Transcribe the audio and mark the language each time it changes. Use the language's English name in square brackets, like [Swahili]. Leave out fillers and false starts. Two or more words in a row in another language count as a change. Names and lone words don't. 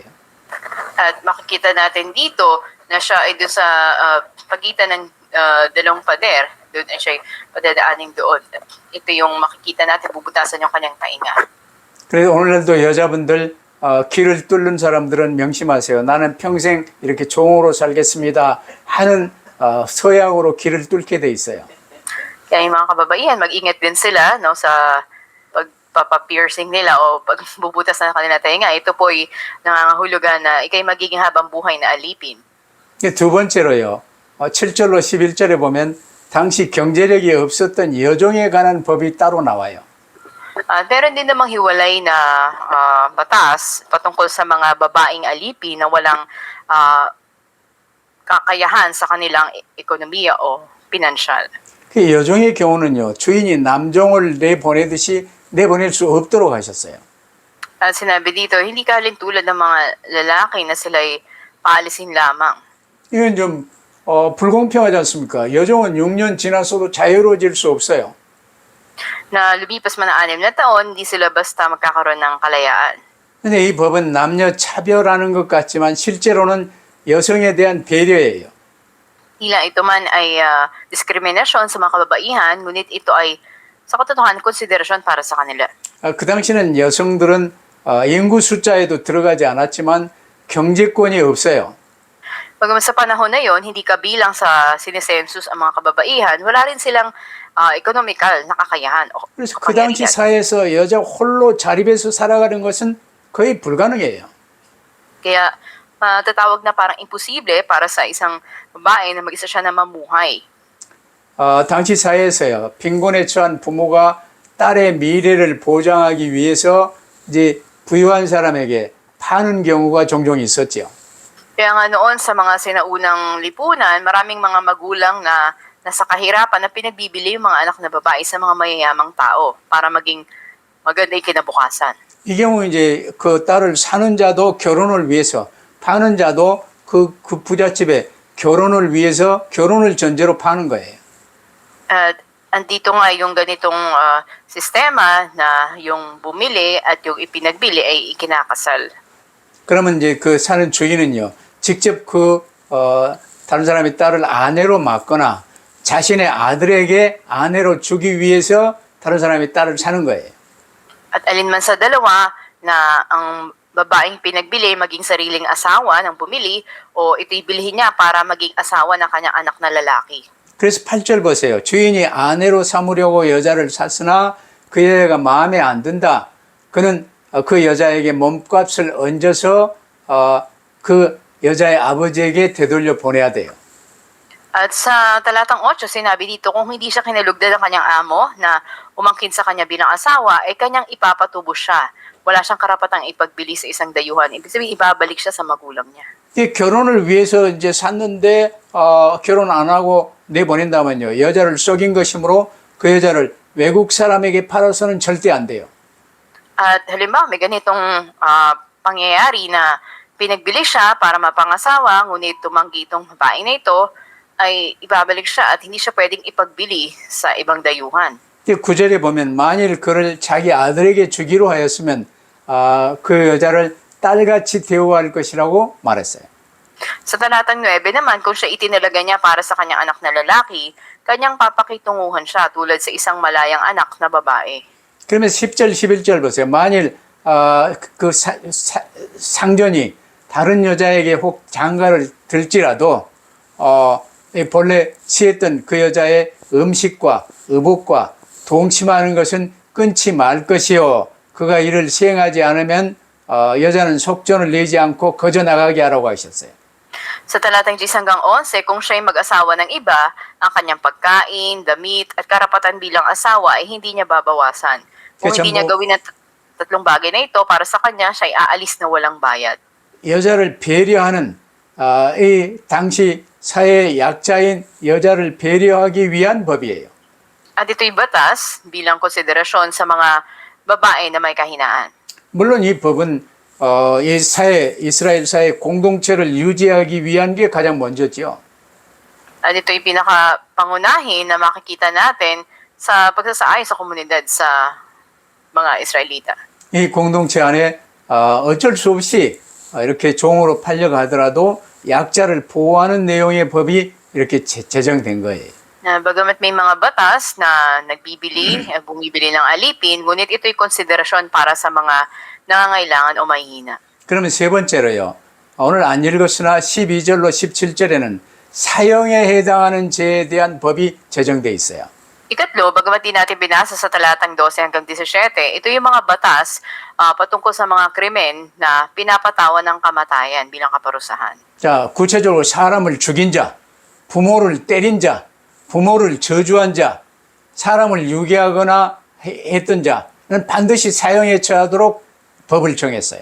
[Filipino] At makikita natin dito na siya ay doon sa pagitan ng dalawang pader, doon ay siya padadaanin doon. Ito yung makikita natin, bubutasan yung kanyang tainga. [Korean] 그래서 오늘날도 여자분들 길을 뚫는 사람들은 명심하세요. 나는 평생 이렇게 종으로 살겠습니다 하는 서약으로 길을 뚫게 돼 있어요. [Filipino] Kaya yung mga kababaihan, mag-ingat din sila no, sa pagpapapiercing nila o pagbubutas ng kanila tainga. Ito po ay nangangahulugan na ikay magiging habang buhay na alipin. [Korean] 두 번째로요. 7절로 11절에 보면 당시 경제력이 없었던 여종에 관한 법이 따로 나와요. [Filipino] Meron din namang hiwalay na batas patungkol sa mga babaeng alipi na walang kakayahan sa kanilang ekonomiya o pinansyal. [Korean] 그 여종의 경우는요. 주인이 남종을 내보내듯이 내보낼 수 없도록 하셨어요. [Filipino] At sinabi dito, hindi kalin tulad ng mga lalaki na sila'y paalisin lamang. [Korean] 이건 좀 불공평하지 않습니까? 여종은 6년 지났어도 자유로워질 수 없어요. [Filipino] Na lumipas man ang 6 na taon, hindi sila basta magkakaroon ng kalayaan. [Korean] 근데 이 법은 남녀 차별하는 것 같지만 실제로는 여성에 대한 배려예요. [Filipino] Tila ito man ay diskriminasyon sa mga kababaihan, ngunit ito ay sa katotohanan konsiderasyon para sa kanila. [Korean] 그 당시는 여성들은 인구 숫자에도 들어가지 않았지만 경제권이 없어요. [Filipino] Bagaman sa panahon na yon, hindi kabilang sa sinesensus ang mga kababaihan, wala rin silang economical na kakayahan. [Korean] 그래서 그 당시 사회에서 여자 홀로 자립해서 살아가는 것은 거의 불가능해요. [Filipino] Kaya matatawag na parang imposible para sa isang babae na mag-isa siya na mamuhay. [Korean] 당시 사회에서요, 빈곤에 처한 부모가 딸의 미래를 보장하기 위해서 이제 부유한 사람에게 파는 경우가 종종 있었죠. [Filipino] Kaya nga noon sa mga sinaunang lipunan, maraming mga magulang na nasa kahirapan na pinagbibili yung mga anak na babae sa mga mayayamang tao para maging maganda yung kinabukasan. [Korean] 이 경우 이제 그 딸을 사는 자도 결혼을 위해서, 파는 자도 그 부잣집에 결혼을 위해서 결혼을 전제로 파는 거예요. [Filipino] At andito nga yung ganitong sistema na yung bumili at yung ipinagbili ay ikinakasal. [Korean] 그러면 이제 그 사는 주인은요, 직접 다른 사람의 딸을 아내로 맞거나 자신의 아들에게 아내로 주기 위해서 다른 사람의 딸을 사는 거예요. [Filipino] At alinman sa dalawa na ang babaeng pinagbili maging sariling asawa ng bumili o ito'y bilhin niya para maging asawa ng kanyang anak na lalaki. [Korean] 그래서 8절 보세요. 주인이 아내로 삼으려고 여자를 샀으나 그 여자가 마음에 안 든다. 그는 그 여자에게 몸값을 얹어서 그 여자의 아버지에게 되돌려 보내야 돼요. [Filipino] At sa talatang 8, sinabi dito, kung hindi siya kinalugdan ng kanyang amo na umangkin sa kanya bilang asawa, ay kanyang ipapatubo siya. Wala siyang karapatang ipagbili sa isang dayuhan. Ibig sabihin, ibabalik siya sa magulang niya. [Korean] 이 결혼을 위해서 이제 샀는데 결혼 안 하고 내보낸다면요. 여자를 속인 것이므로 그 여자를 외국 사람에게 팔아서는 절대 안 돼요. [Filipino] At halimbawa, may ganitong pangyayari na pinagbili siya para mapangasawa, ngunit tumanggi itong babae na ito, ay ibabalik siya at hindi siya pwedeng ipagbili sa ibang dayuhan. [Korean] 9절에 보면 만일 그를 자기 아들에게 주기로 하였으면 그 여자를 딸같이 대우할 것이라고 말했어요. [Filipino] Sa talatang 9 naman, kung siya itinalaga niya para sa kanyang anak na lalaki, kanyang papakitunguhan siya tulad sa isang malayang anak na babae. [Korean] 그러면 10절, 11절 보세요. 만일 그 상전이 다른 여자에게 혹 장가를 들지라도 본래 취했던 그 여자의 음식과 의복과 동침하는 것은 끊지 말 것이요. 그가 이를 시행하지 않으면 여자는 속전을 내지 않고 거저 나가게 하라고 하셨어요. [Filipino] Sa talatang 10 hanggang 11, kung siya'y mag-asawa ng iba, ang kanyang pagkain, damit, at karapatan bilang asawa ay hindi niya babawasan. Kung [Korean] 그렇죠. [Filipino] hindi niya gawin ang tatlong bagay na ito para sa kanya, siya'y aalis na walang bayad. [Korean] 여자를 배려하는 이 당시 사회의 약자인 여자를 배려하기 위한 법이에요. [Filipino] At ito'y batas bilang konsiderasyon sa mga babae na may kahinaan. [Korean] 물론 이 법은 이 사회, 이스라엘 사회 공동체를 유지하기 위한 게 가장 먼저지요. [Filipino] At ito'y pinakapangunahin na makikita natin sa pagsasaay sa komunidad sa mga Israelita. [Korean] 이 공동체 안에 어쩔 수 없이 이렇게 종으로 팔려가더라도 약자를 보호하는 내용의 법이 이렇게 제정된 거예요. [Filipino] Bagamat may mga batas na bumibili ng alipin, ngunit ito'y konsiderasyon para sa mga nangangailangan o mahihina. [Korean] 그러면 세 번째로요. 오늘 안 읽었으나 12절로 17절에는 사형에 해당하는 죄에 대한 법이 제정돼 있어요. [Filipino] Ikatlo, bagamat di natin binasa sa talatang 12 hanggang 17, ito yung mga batas patungkol sa mga krimen na pinapatawan ng kamatayan bilang kaparusahan. [Korean] 자, 구체적으로 사람을 죽인 자, 부모를 때린 자, 부모를 저주한 자, 사람을 유괴하거나 했던 자는 반드시 사형에 처하도록 법을 정했어요.